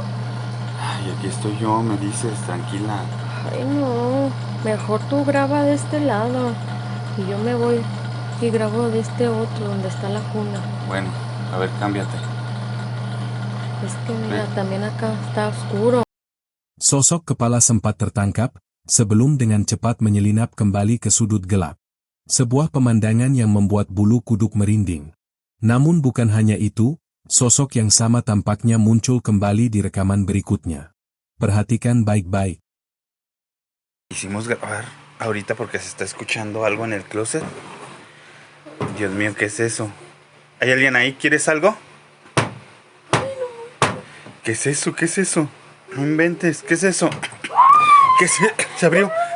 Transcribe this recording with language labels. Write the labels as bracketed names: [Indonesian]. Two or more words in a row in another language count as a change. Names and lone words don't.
[Spanish] Ay, aquí estoy yo, me dices, tranquila. Ay, no. Mejor tú graba de este lado y yo me voy y grabo de este otro donde está la cuna. Bueno, a ver, cámbiate. Es que mira, también acá está oscuro. [Indonesian] Sosok kepala sempat tertangkap, sebelum dengan cepat menyelinap kembali ke sudut gelap. Sebuah pemandangan yang membuat bulu kuduk merinding. Namun bukan hanya itu, sosok yang sama tampaknya muncul kembali di rekaman berikutnya. Perhatikan baik-baik. [Spanish] Hicimos grabar ahorita porque se está escuchando algo en el closet. Dios mío, ¿qué es eso? ¿Hay alguien ahí? ¿Quieres algo? ¿Qué es eso? ¿Qué es eso? No inventes, ¿qué es eso? Se abrió.